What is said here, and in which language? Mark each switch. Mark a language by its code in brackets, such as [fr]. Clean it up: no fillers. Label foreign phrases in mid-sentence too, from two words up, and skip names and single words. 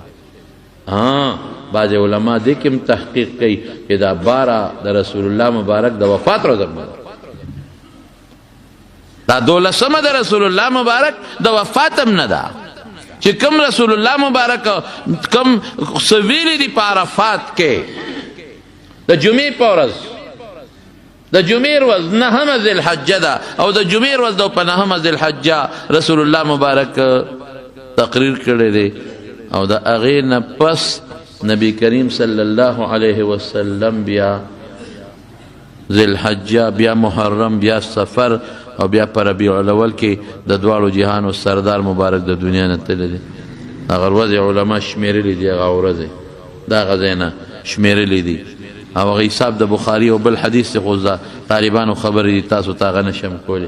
[ps] بعض علماء دې کې تحقیق کوي چې دا 12 د رسول الله مبارک د وفات ورځ ده، دا 12 د رسول الله مبارک د وفات هم نه ده، چې کم رسول الله مبارک کم سویلی دی په عرفات کې د جمعې په ورځ، د جمعې ورځ 9 ذی الحجه ده، او د جمعې ورځ د په 9 ذی الحجه رسول الله مبارک تقریر کړی دی. او د هغې نه پس نبی کریم [ar] صلی اللہ علیہ وسلم [ps] بیا ذی الحجه، بیا محرم، بیا سفر، او بیا پر ربیع الاول کې د دواړو جهانو سردار مبارک د دنیا نه تللی دی. هغه ورځې علما شمیرلی دي، هغه ورځې د هغه ځای نه شمیرلی دي، او هغه حساب د بخاري او بل حدیث خو طالبانو خبرې دي، تاسو ته هغه نشم کولی.